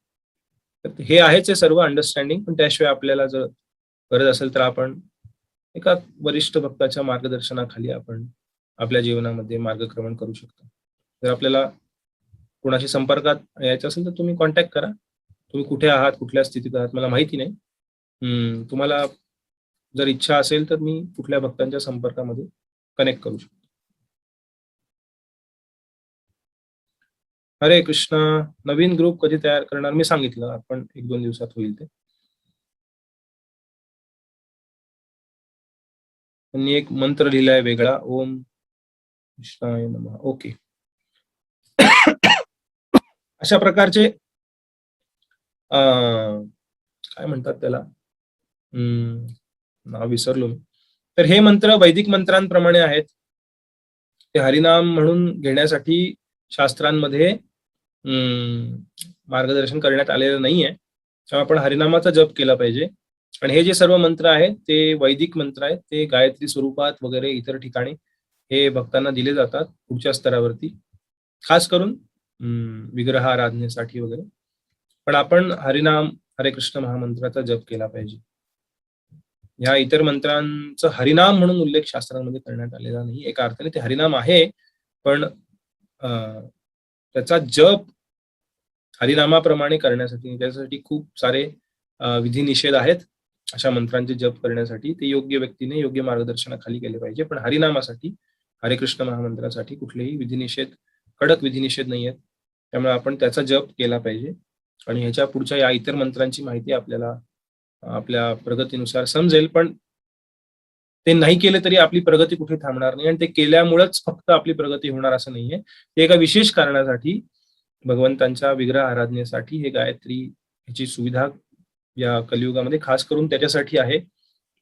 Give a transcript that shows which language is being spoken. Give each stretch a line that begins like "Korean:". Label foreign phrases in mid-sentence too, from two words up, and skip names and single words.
Marathi: तर हे आहेच आहे सर्व अंडरस्टँडिंग. पण त्याशिवाय आपल्याला जर गरज असेल तर आपण एका वरिष्ठ भक्ताच्या मार्गदर्शनाखाली आपण आपल्या जीवनामध्ये मार्गक्रमण करू शकतो. जर आपल्याला कोणाशी संपर्कात यायचं असेल तर तुम्ही कॉन्टॅक्ट करा. तुम्ही कुठे आहात, कुठल्या स्थितीत आहात मला माहिती नाही. तुम्हाला जर इच्छा असेल तर मी कुठल्या भक्तांच्या संपर्कामध्ये कनेक्ट करू शकतो. हरे कृष्ण. नवीन ग्रुप कधी तयार करणार? मी सांगितलं, आपण 1-2 दिवसात होईल ते. त्यांनी एक मंत्र लिहिलाय वेगळा,
Sanskrit: ओम कृष्णाय नमः.
Marathi: ओके. अशा प्रकारचे काय म्हणतात त्याला, नाव विसरलो मी. तर हे मंत्र वैदिक मंत्रांप्रमाणे आहेत. ते हरिनाम म्हणून घेण्यासाठी शास्त्रांमध्ये मार्गदर्शन करण्यात आलेलं नाहीये. तेव्हा आपण हरिनामाचा जप केला पाहिजे. आणि हे जे सर्व मंत्र आहेत ते वैदिक मंत्र आहेत. ते गायत्री स्वरूपात वगैरे इतर ठिकाणी हे भक्तांना दिले जातात पुढच्या स्तरावरती, खास करून विग्रह आराधनेसाठी वगैरे. पण आपण हरिनाम, हरे कृष्ण महामंत्राचा जप केला पाहिजे. ह्या इतर मंत्रांचा हरिनाम म्हणून उल्लेख शास्त्रांमध्ये करण्यात आलेला नाही. एका अर्थाने ते हरिनाम आहे, पण त्याचा जप हरिनामाप्रमाणे करण्यासाठी त्यासाठी खूप सारे विधी निषेध आहेत. अशा मंत्रांचे जप करण्यासाठी ते योग्य व्यक्तीने योग्य मार्गदर्शनाखाली केले पाहिजे. पण हरिनामासाठी, हरे कृष्ण महामंत्रासाठी कुठलेही विधिनिषेध, कडक विधिनिषेध नाही आहेत. त्यामुळे आपण त्याचा जप केला पाहिजे. आणि ह्याच्या पुढच्या या इतर मंत्रांची माहिती आपल्याला आपल्या प्रगतीनुसार समजेल. पण ते नाही केले तरी आपली प्रगती कुठे थांबणार नाही. आणि ते केल्यामुळेच फक्त आपली प्रगती होणार असं नाहीये. ते एका विशेष कारणासाठी, भगवंतांच्या विग्रह आराधनेसाठी हे गायत्री ह्याची सुविधा या कलियुगामध्ये खास करून त्याच्यासाठी आहे.